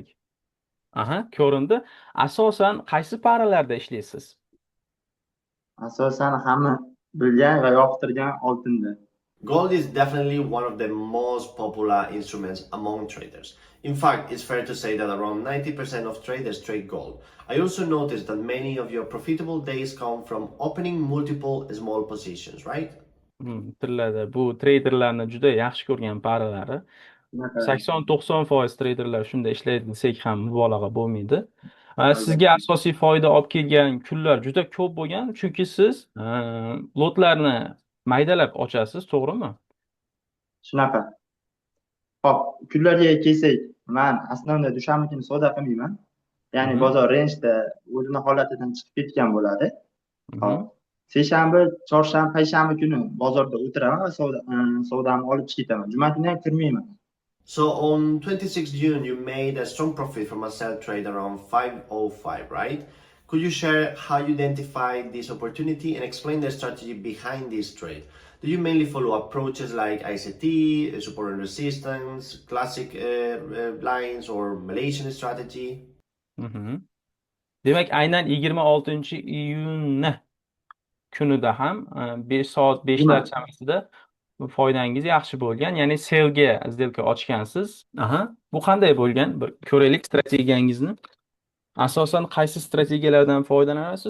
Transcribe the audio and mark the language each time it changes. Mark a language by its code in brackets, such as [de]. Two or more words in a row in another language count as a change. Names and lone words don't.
[uz] Ko'rindi. Asosan qaysi paralarda ishlaysiz? Asosan hamma bilgan va yoqtirgan oltinda. [en] Gold is definitely one of the most popular instruments among traders. In fact, it's fair to say that around 90% of traders trade gold. I also noticed that many of your profitable days come from opening multiple small positions, right? [uz] Bu traderlarni juda yaxshi ko'rgan paralari. 80-90% traderlar shunday ishlaydi desak ham mubolag'a bo'lmaydi. Sizga asosiy foyda olib kelgan kunlar juda ko'p bo'lgan, chunki siz lotlarni maydalab ochasiz, to'g'rimi? Shunaqa. Hop, kunlarga kelsak, men aslida dushanba kuni savdo qilmayman. Ya'ni bozor range'da o'zining holatidan chiqib ketgan bo'ladi. Hop. Seshanba, chorshanba, payshanba kuni bozorda o'tiraman va savdamni olib chiqib ketaman. Juma kuni ham kirmayman. [en] So on 26 June, you made a strong profit from a sell trade around 505, right? Could you share how you identified this opportunity and explain the strategy behind this trade? Do you mainly follow approaches like ICT, support and resistance, classic lines, or Malaysian strategy? [uz] Demak, aynan 26-iyun kunida ham 5 soat 5lar chamasida foydangiz yaxshi bo'lgan, ya'ni sellga сделка ochgansiz. Bu qanday bo'lgan? Bir ko'raylik strategiyangizni. Asosan qaysi strategiyalardan foydalanasiz?